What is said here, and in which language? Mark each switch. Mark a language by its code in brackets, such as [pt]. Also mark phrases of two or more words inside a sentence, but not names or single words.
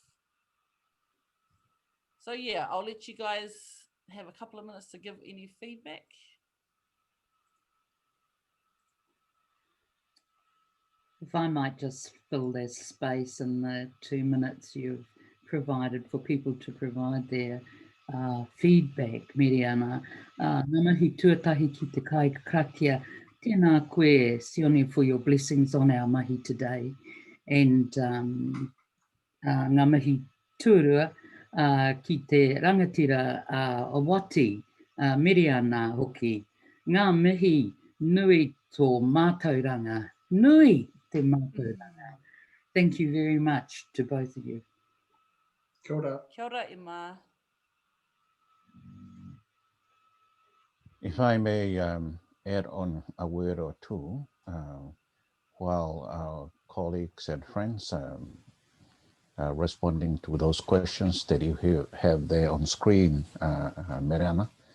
[en] So yeah, I'll let you guys have a couple of minutes to give any feedback. If I might just fill that space in the 2 minutes you've provided for people to provide their feedback, Mereana. [mi] Ngā mihi tuatahi ki te kai karakia. Tēnā koe, [en] Sione, for your blessings on our mahi today. [mi] And ngā mihi tūrua ki te rangatira o Wati, Mereana hoki. Ngā mihi nui tō mātauranga, nui te mātauranga. [en] Thank you very much to both of you. [mi] Kia ora. Kia ora, Emma. [en] If I may add on a word or two, while our colleagues and friends responding to those questions that you have there on screen, Mereana.